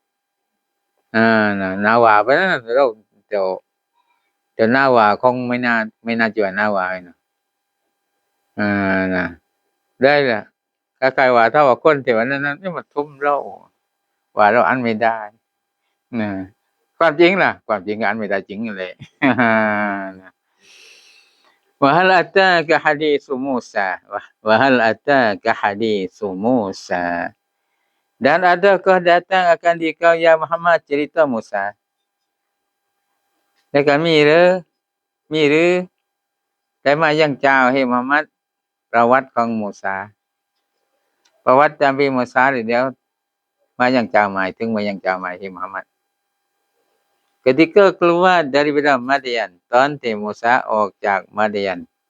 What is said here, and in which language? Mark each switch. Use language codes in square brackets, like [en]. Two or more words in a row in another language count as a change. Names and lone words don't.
[th] นาว่าไปนั้นเราเดี๋ยวนาว่าคงไม่น่าจะนาว่านะ ได้ล่ะคล้ายๆว่าถ้าว่าคนที่ว่านั้นนี่มันทุ่มเราว่าเราอ่านไม่ได้ความจริงล่ะความจริงอ่านไม่ได้จริงเลย [ar] وهل أتاك حديث موسى وهل أتاك حديث موسى [ms] dan adakah datang akan dikau ya Muhammad cerita Musa dan kami [th] มีหรือได้มายังเจ้าให้มุฮัมมัดประวัติของมูซาประวัติจำปีมูซาเดี๋ยวมายังเจ้าหมายถึงมายังเจ้าหมายให้มุฮัมมัด [ms] ketika keluar daripada Madian [th] ตอนที่มูซาออกจากมาเดียน